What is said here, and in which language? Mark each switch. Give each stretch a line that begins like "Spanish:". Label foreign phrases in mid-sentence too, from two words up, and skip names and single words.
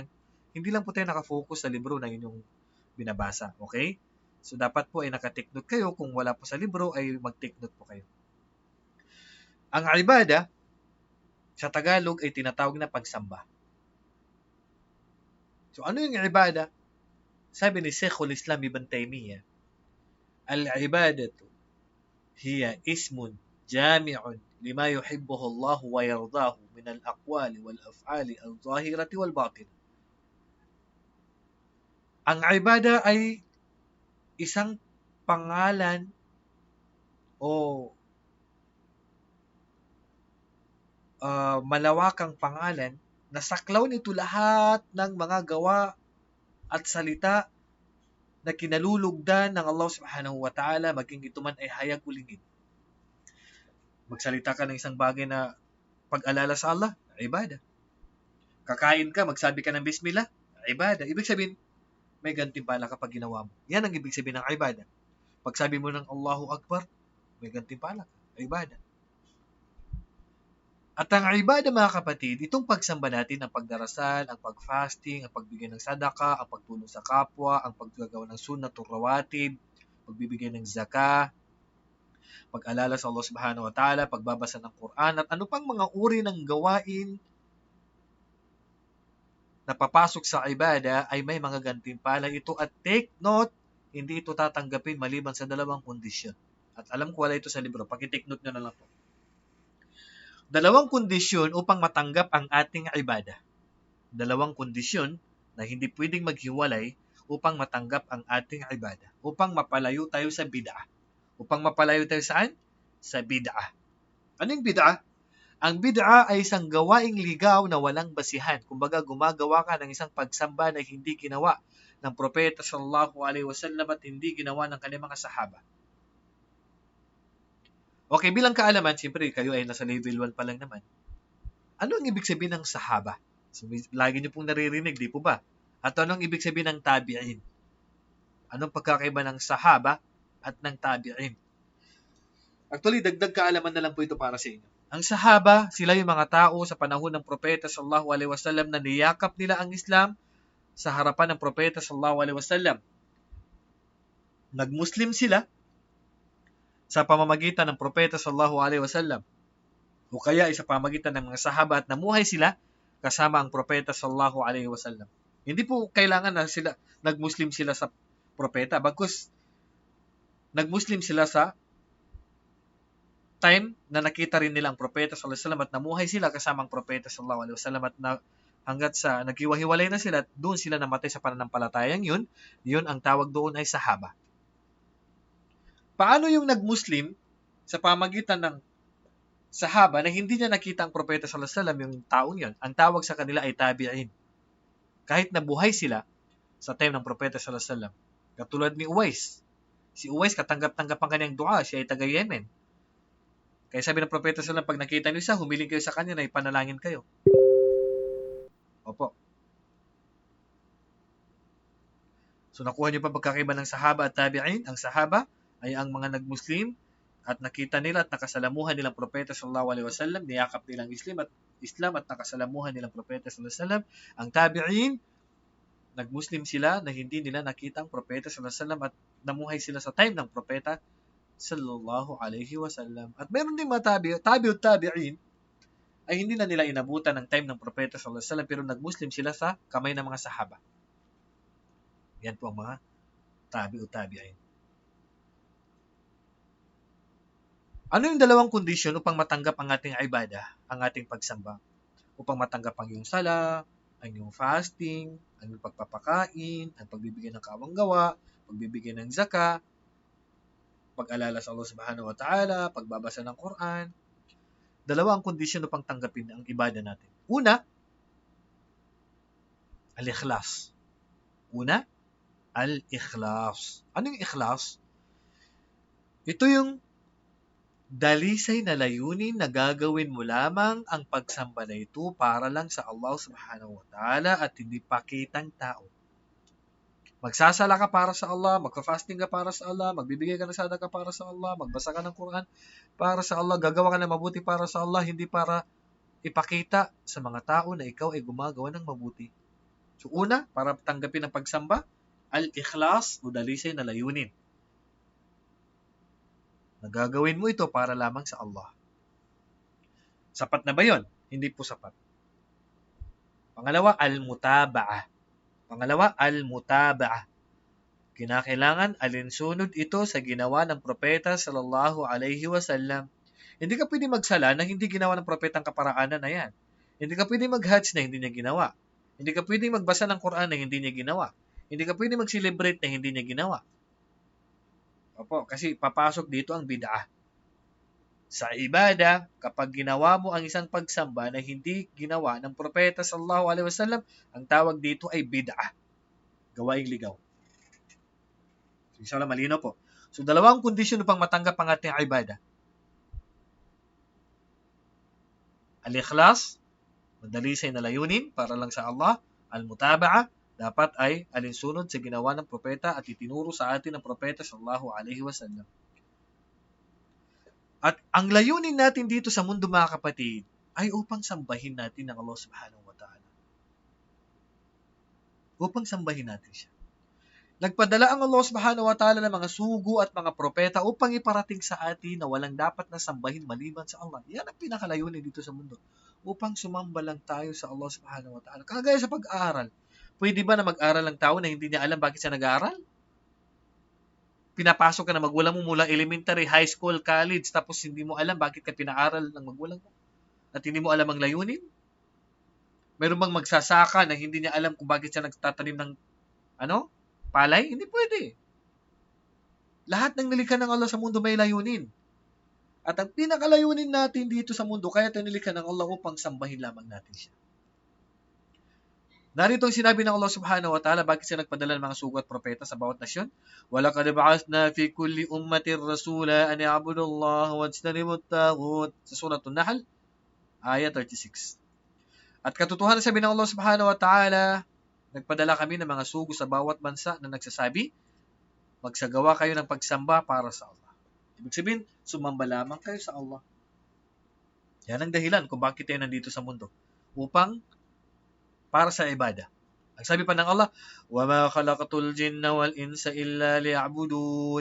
Filipino: Hindi lang po tayo nakafocus sa libro na inyong binabasa. Okay? So dapat po ay nakatake note kayo. Kung wala po sa libro ay mag-take note po kayo. Ang ibada, sa Tagalog ay tinatawag na pagsamba. So ano yung ibada? Sabi ni
Arabic: Sheikhul Islam Ibn Taymiyyah, العبادة هي اسم جامع لما يحبه الله ويرضاه من الأقوال والأفعال الظاهرة والباطنة.
Filipino: Ang ibada ay isang pangalan o malawakang pangalan na saklaw nito lahat ng mga gawa at salita na kinalulugdan ng Allah
Arabic: سبحانه وتعالى
Filipino: maging ito man ay hayag o lingid. Magsalita ka ng isang bagay na pag-alala sa Allah, ibada. Kakain ka, magsabi ka ng bismillah, ibada. Ibig sabihin, may gantimpala kapag ginawa mo. Yan ang ibig sabihin ng ibada. Pagsabi mo ng
Arabic: الله أكبر,
Filipino: may gantimpala ka, ibada. At ang ibada mga kapatid, itong pagsamba natin, ang pagdarasal, ang pag-fasting, ang pagbigay ng sadaka, ang pagtulong sa kapwa, ang paggagawa ng
Arabic: سنة الرواتب,
Filipino: pagbibigay ng zakah, pag-alala sa Allah
Arabic: سبحانه وتعالى,
Filipino: pagbabasa ng Quran, at ano pang mga uri ng gawain na papasok sa ibada ay may mga gantimpala ito. At
English: take note,
Filipino: hindi ito tatanggapin maliban sa dalawang kondisyon. At alam ko wala ito sa libro, paki-take note nyo na lang po. Dalawang kondisyon upang matanggap ang ating ibada. Dalawang kondisyon na hindi pwedeng maghiwalay upang matanggap ang ating ibada. Upang mapalayo tayo sa bid'ah. Upang mapalayo tayo saan? Sa bid'ah. Ano yung bid'ah? Ang bid'ah ay isang gawaing ligaw na walang basihan. Kumbaga, gumagawa ka ng isang pagsamba na hindi ginawa ng propeta
Arabic: صلى الله عليه وسلم
Filipino: at hindi ginawa ng kanyang mga sahaba. Okay, bilang kaalaman, siyempre kayo ay nasa level 1 pa lang naman. Ano ang ibig sabihin ng sahaba? So, lagi niyo pong naririnig, di po ba? At anong ibig sabihin ng tabi'in? Anong pagkakaiba ng sahaba at ng tabi'in? Actually, dagdag kaalaman na lang po ito para sa inyo. Ang sahaba, sila yung mga tao sa panahon ng propeta
Arabic: صلى الله عليه وسلم
Filipino: na niyakap nila ang Islam sa harapan ng propeta
Arabic: صلى الله عليه وسلم.
Filipino: Nag-Muslim sila sa pamamagitan ng propeta
Arabic: صلى الله عليه وسلم
Filipino: o kaya ay sa pamamagitan ng mga sahaba at namuhay sila kasama ang propeta
Arabic: صلى الله عليه وسلم.
Filipino: Hindi po kailangan na sila nag-Muslim sila sa propeta, bagkus nag-Muslim sila sa time na nakita rin nila ang propeta
Arabic: صلى الله عليه وسلم
Filipino: at namuhay sila kasama ang propeta
Arabic: صلى الله عليه وسلم
Filipino: at hanggat sa naghiwa-hiwalay na sila at doon sila namatay sa pananampalatayang yun ang tawag doon ay sahaba. Paano yung nag-Muslim sa pamagitan ng sahaba na hindi niya nakita ang propeta
Arabic: صلى الله عليه وسلم,
Filipino: yung taong yun? Ang tawag sa kanila ay tabi'in. Kahit nabuhay sila sa time ng propeta
Arabic: صلى الله عليه وسلم.
Filipino: Katulad ni Uwais. Si Uwais katanggap-tanggap ang kanyang dua, siya ay taga Yemen. Kaya sabi ng propeta
Arabic: صلى الله عليه وسلم,
Filipino: pag nakita niyo siya, humiling kayo sa kanya na ipanalangin kayo. Opo. So nakuha niyo pa pagkakaiba ng sahaba at tabi'in? Ang sahaba ay ang mga nag-Muslim at nakita nila at nakasalamuhan nilang propeta
Arabic: صلى الله عليه وسلم,
Filipino: niyakap nilang Islam at nakasalamuhan nilang propeta
Arabic: صلى الله عليه وسلم.
Filipino: Ang tabi'in, nag-Muslim sila na hindi nila nakita ang propeta
Arabic: صلى الله عليه وسلم
Filipino: at namuhay sila sa time ng propeta
Arabic: صلى الله عليه وسلم.
Filipino: At meron din mga
Arabic: تابعو التابعين
Filipino: ay hindi na nila inabutan ng time ng propeta
Arabic: صلى الله عليه وسلم
Filipino: pero nagmuslim sila sa kamay ng mga sahaba. Yan po ang mga
Arabic: تابعو التابعين.
Filipino: Ano yung dalawang kondisyon upang matanggap ang ating ibadah, ang ating pagsamba? Upang matanggap ang iyong sala, ang iyong fasting, ang iyong pagpapakain, ang pagbibigay ng kawanggawa, pagbibigay ng zaka, pag-alala sa Allah
Arabic: سبحانه وتعالى,
Filipino: pagbabasa ng Quran. Dalawa ang kondisyon upang tanggapin ang ibadah natin. Una, al-ikhlas. Una, al-ikhlas. Ano yung ikhlas? Ito yung dalisay na layunin na gagawin mo lamang ang pagsamba na ito para lang sa Allah
Arabic: سبحانه وتعالى
Filipino: at hindi pakitang tao. Magsasala ka para sa Allah, magka-fasting ka para sa Allah, magbibigay ka ng sadaka para sa Allah, magbasa ka ng Quran para sa Allah, gagawa ka ng mabuti para sa Allah, hindi para ipakita sa mga tao na ikaw ay gumagawa ng mabuti. So una, para tanggapin ang pagsamba, al-ikhlas o dalisay na layunin. Nagagawin mo ito para lamang sa Allah. Sapat na ba yon? Hindi po sapat. Pangalawa, al-mutaba'ah. Kinakailangan alinsunod ito sa ginawa ng propeta
Arabic: صلى الله عليه وسلم.
Filipino: Hindi ka pwede magsala na hindi ginawa ng propeta ang kaparaanan na yan. Hindi ka pwede mag-hajj na hindi niya ginawa. Hindi ka pwede magbasa ng Quran na hindi niya ginawa. Hindi ka pwede mag-celebrate na hindi niya ginawa. Opo, kasi papasok dito ang bid'ah. Sa ibada, kapag ginawa mo ang isang pagsamba na hindi ginawa ng propeta
Arabic: صلى الله عليه وسلم,
Filipino: ang tawag dito ay bid'ah. Gawaing ligaw. So, inshallah, malino po. So, dalawang kondisyon upang matanggap ang ating ibada. Al-ikhlas, madalisay na layunin para lang sa Allah. Al-mutaba'ah, dapat ay alinsunod sa ginawa ng propeta at itinuro sa atin ng propeta
Arabic: صلى الله عليه وسلم.
Filipino: At ang layunin natin dito sa mundo, mga kapatid, ay upang sambahin natin ang Allah
Arabic: سبحانه وتعالى.
Filipino: Upang sambahin natin siya. Nagpadala ang Allah
Arabic: سبحانه وتعالى
Filipino: ng mga sugo at mga propeta upang iparating sa atin na walang dapat na sambahin maliban sa Allah. Yan ang pinakalayunin dito sa mundo. Upang sumamba lang tayo sa Allah
Arabic: سبحانه وتعالى.
Filipino: Kagaya sa pag-aaral. Pwede ba na mag-aral ang tao na hindi niya alam bakit siya nag-aaral? Pinapasok ka na magulang mo mula elementary, high school, college, tapos hindi mo alam bakit ka pinaaral ng magulang mo? At hindi mo alam ang layunin? Meron bang magsasaka na hindi niya alam kung bakit siya nagtatanim ng palay? Hindi pwede. Lahat ng nilikha ng Allah sa mundo may layunin. At ang pinakalayunin natin dito sa mundo, kaya tayo nilikha ng Allah upang sambahin lamang natin siya. Narito ang sinabi ng Allah
Arabic: سبحانه وتعالى,
Filipino: bakit siya nagpadala ng mga sugo at propeta sa bawat nasyon?
Arabic: وَلَقَدْ بَعَثْنَا فِي كُلِّ أُمَّةٍ رَسُولًا أَنِ اعْبُدُوا اللَّهَ وَاجْتَنِبُوا الطَّاغُوتَ
Filipino: sa Suratul Nahl, ayat 36. At katotohanan sabi ng Allah
Arabic: سبحانه وتعالى,
Filipino: nagpadala kami ng mga sugo sa bawat bansa na nagsasabi, magsagawa kayo ng pagsamba para sa Allah. Ibig sabihin, sumamba lamang kayo sa Allah. Yan ang dahilan kung bakit tayo nandito sa mundo. Upang para sa ibada. Ang sabi pa ng Allah,
Arabic: وَمَا خَلَقَتُ الْجِنَّ وَالْإِنسَ إِلَّا لِيَعْبُدُونَ.